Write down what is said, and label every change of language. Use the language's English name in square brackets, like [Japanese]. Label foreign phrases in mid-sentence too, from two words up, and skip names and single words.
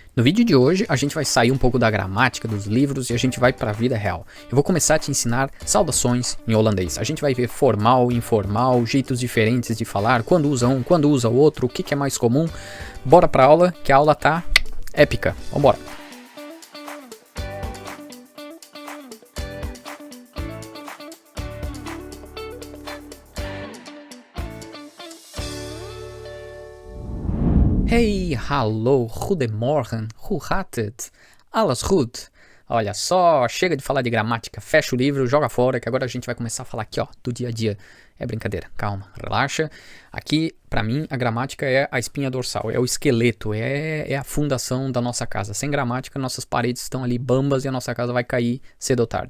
[Portuguese] No vídeo de hoje, a gente vai sair um pouco da gramática dos livros e a gente vai para a vida real. Eu vou começar a te ensinar saudações em holandês. A gente vai ver formal, informal, jeitos diferentes de falar, quando usa um, quando usa o outro, o que é mais comum. Bora pra aula, que a aula tá épica. Vambora! [Dutch] Hey, hallo, goedemorgen, hoe gaat het? Alles goed? [Portuguese] Olha só, chega de falar de gramática, fecha o livro, joga fora, que agora a gente vai começar a falar aqui, ó, do dia a dia. É brincadeira, calma, relaxa. Aqui, pra mim, a gramática é a espinha dorsal, é o esqueleto, é a fundação da nossa casa. Sem gramática, nossas paredes estão ali bambas e a nossa casa vai cair cedo ou tarde.